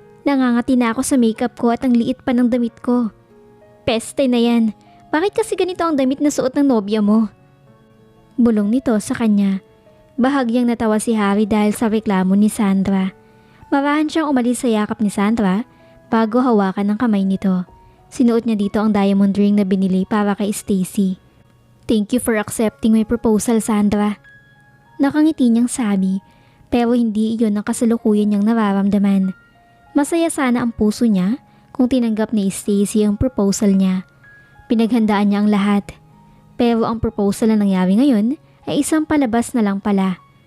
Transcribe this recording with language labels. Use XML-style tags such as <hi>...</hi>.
<tl>Nangangati na ako sa makeup ko at ang liit pa ng damit ko. Peste na yan. Bakit kasi ganito ang damit na suot ng nobya mo?" Bulong nito sa kanya. Bahagyang natawa si Harry dahil sa reklamo ni Sandra. Marahan siyang umalis sa yakap ni Sandra bago hawakan ng kamay nito. Sinuot niya dito ang diamond ring na binili para kay Stacy.</tl> <en>"Thank you for accepting my proposal, Sandra."</en> <tl>Nakangiti niyang sabi, pero hindi iyon ang kasalukuyan niyang nararamdaman. Masaya sana ang puso niya kung tinanggap ni Stacy ang proposal niya. Pinaghandaan niya ang lahat. Pero ang proposal na nangyari ngayon ay isang palabas na lang pala.</tl>